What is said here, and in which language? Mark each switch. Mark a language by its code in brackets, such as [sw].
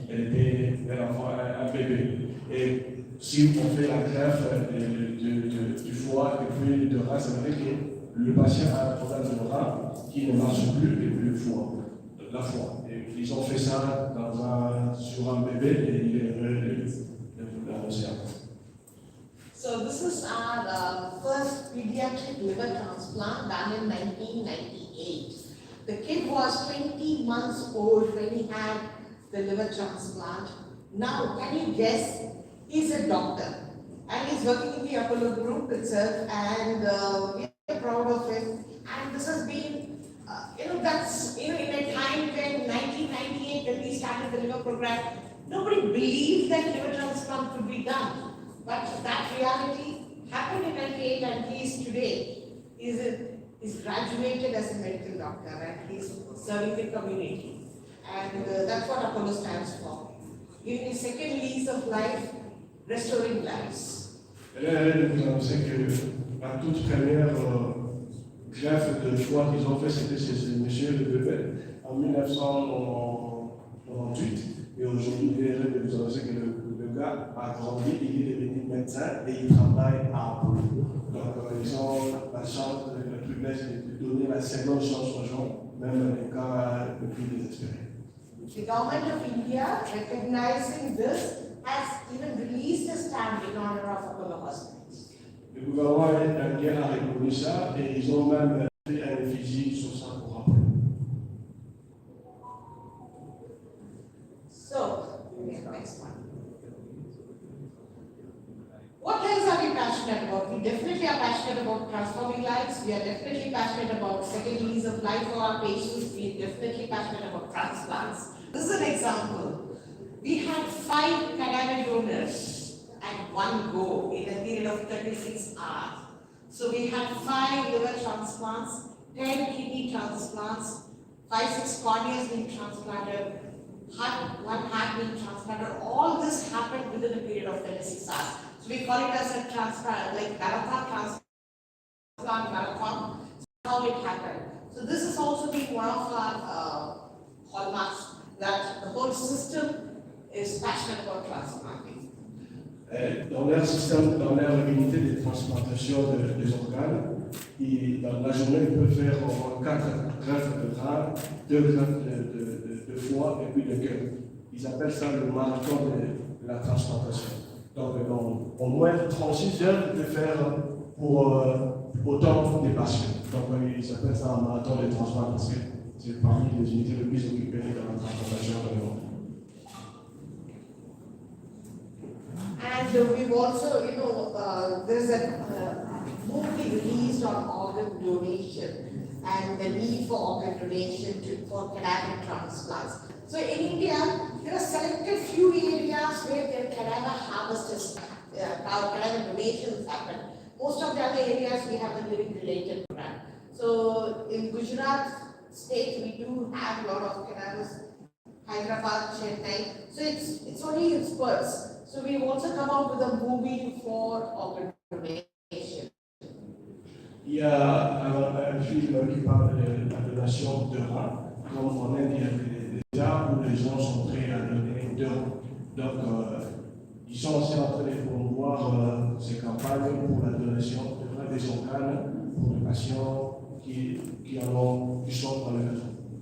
[fr] Elle était un bébé. Et si on fait la greffe du foie et puis du rein, ça veut dire que le patient a un problème de rein qui ne marche plus et puis la foie. Et ils ont fait ça sur un bébé et il est heureux de l'annoncer. [en] So this is our first pediatric liver transplant done in 1998. The kid was 20 months old when he had the liver transplant. Now, can you guess? He's a doctor and he's working in the Apollo group itself, and we are proud of him. And this has been, that's, in a time when 1998 when we started the liver program, nobody believed that liver transplant could be done. But that reality happened in 98, and he is today. He's graduated as a medical doctor and he's serving the community. And that's what Apollo stands for. Giving a second lease of life, restoring lives. [fr] Elle est de vous annoncer que la toute première greffe de foie qu'ils ont fait, c'était chez monsieur le bébé en 1998. Et aujourd'hui, il est heureux de vous annoncer que le gars a grandi, il est devenu médecin et il travaille à Apollo. Donc, ils ont la chance, le privilège de donner la seconde chance aux gens, même dans les cas le plus désespérés. [en] The government of India, recognizing this, has even released a stamp in honor of Apollo hospitals. [fr] Le gouvernement indien a reconnu ça et ils ont même fait un effigie sur ça pour Apollo. [en] So, next one. What else are we passionate about? We definitely are passionate about transforming lives. We are definitely passionate about second lease of life for our patients. We are definitely passionate about transplants. This is an example. We had 5 cadaver donors at one go in a period of 36 hours. So we had 5 liver transplants, 10 kidney transplants, 5-6 corneas being transplanted, one heart being transplanted. All this happened within a period of 36 hours. So we call it as a transplant, like marathon marathon. That's how it happened. So this has also been one of our hallmarks, that the whole system is passionate about transplanting. [fr] Dans leur système, dans leur unité de transplantation des organes, dans la journée, ils peuvent faire au moins 4 greffes de rein, 2 greffes de foie et puis de cœur. Ils appellent ça le marathon de la transplantation. Donc, au moins 36 heures de faire pour autant des patients. Donc, ils appellent ça un marathon de transplant parce que c'est parmi les unités les plus occupées dans la transplantation dans le monde. [en] And we've also, there's a movie released on organ donation and the need for organ donation for cadaver transplants. So in India, there are selected few areas where their cadaver harvest is, cadaver donations happen. Most of the other areas we have a living related program. So in Gujarat state, we do have a lot of cadavers, Hyderabad, Chennai. So it's only in spurts. So we've also come out with a movie for organ donation. [fr] Il y a un film qui parle de la donation de reins, comme en Inde, il y a des cas où les gens sont prêts à donner 2 reins. Donc, ils sont aussi en train de promouvoir ces campagnes pour la donation de reins des organes pour les patients qui sont dans les maisons.